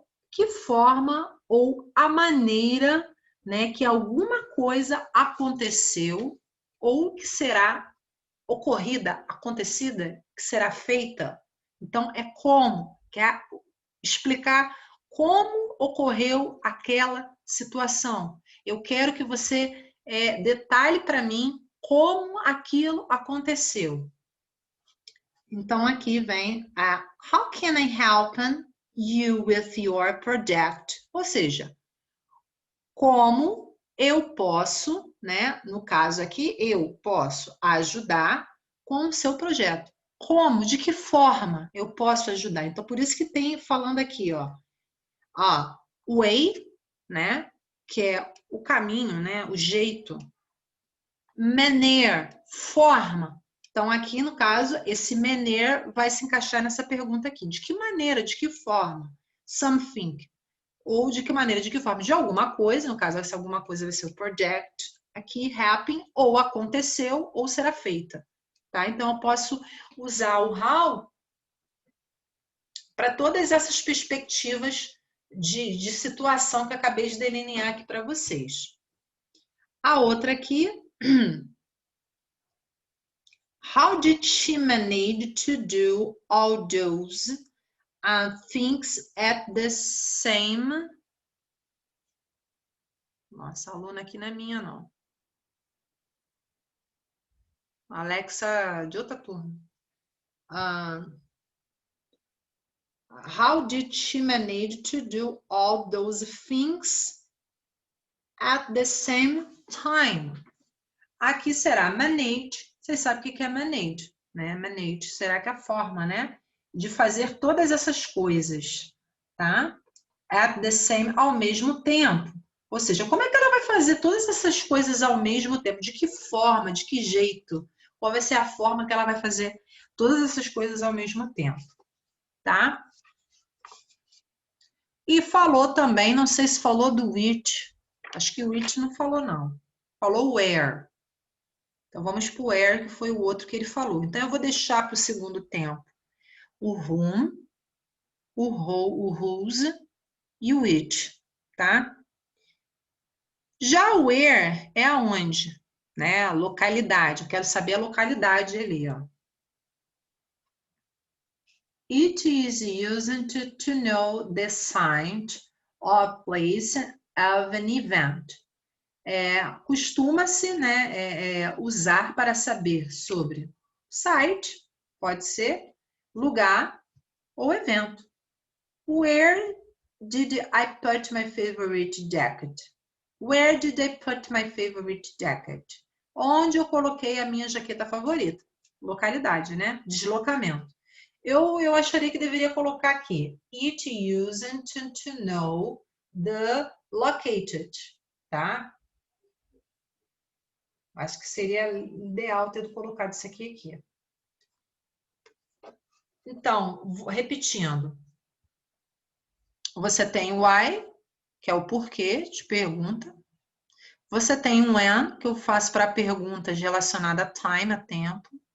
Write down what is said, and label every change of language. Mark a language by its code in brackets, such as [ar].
[pt] Que forma ou a maneira, né, que alguma coisa aconteceu ou que será ocorrida, acontecida, que será feita. Então, é como, quer explicar como ocorreu aquela situação. Eu quero que você detalhe para mim como aquilo aconteceu. Então, aqui vem a [en] How can I help you with your project? [pt] Ou seja, como eu posso, né? No caso aqui, eu posso ajudar com o seu projeto. Como? De que forma eu posso ajudar? Então, por isso que tem falando aqui, ó, way, né? Que é o caminho, né? O jeito. Manner, forma. Então, aqui no caso, esse manner vai se encaixar nessa pergunta aqui. De que maneira, de que forma? Something. Ou de que maneira, de que forma? De alguma coisa, no caso, essa alguma coisa vai ser o project. Aqui, happen, ou aconteceu, ou será feita. Tá? Então, eu posso usar o how para todas essas perspectivas de situação que eu acabei de delinear aqui para vocês. A outra aqui, [en] how did she manage to do all those things at the same... [pt] Nossa, a aluna aqui não é minha, não. Alexa de outra turma. [en] How did she manage to do all those things at the same time? [pt] Aqui será manage. Vocês sabem o que é manage, né? Manage será que é a forma, né? De fazer todas essas coisas, tá? [en] At the same, [pt] ao mesmo tempo. Ou seja, como é que ela vai fazer todas essas coisas ao mesmo tempo? De que forma? De que jeito? Qual vai ser a forma que ela vai fazer todas essas coisas ao mesmo tempo, tá? E falou também, não sei se falou do which. Acho que o which não falou, não. Falou where. Então, vamos para o where, que foi o outro que ele falou. Então, eu vou deixar para o segundo tempo o whom, o who, o whose e o which, tá? Já o where é aonde, né? A localidade. Eu quero saber a localidade ali, ó. [en] It is used to know the site or place of an event. [pt] Costuma-se, né, usar para saber sobre site, pode ser, lugar ou evento. [en] Where did I put my favorite jacket? Where did I put my favorite jacket? [pt] Onde eu coloquei a minha jaqueta favorita? Localidade, né? Deslocamento. Eu acharia que deveria colocar aqui. [en] It used to know the located, tá? [pt] Acho que seria ideal ter colocado isso aqui. Então, repetindo. Você tem o why, que é o porquê de pergunta. Você tem um when, que eu faço para perguntas relacionadas a time, a tempo.